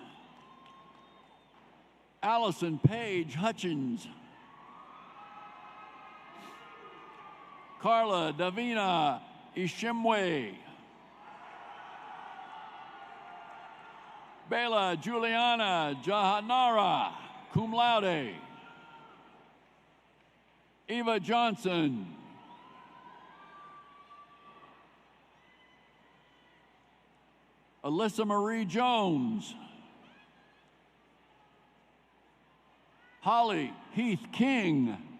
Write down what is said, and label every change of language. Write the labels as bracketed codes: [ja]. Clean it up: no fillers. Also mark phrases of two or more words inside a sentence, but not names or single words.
[en] Allison Page Hutchins. Carla Davina Ishimwe. Bela Juliana Jahanara, [la] cum laude. [en] Eva Johnson. Alyssa Marie Jones. Holly Heath King.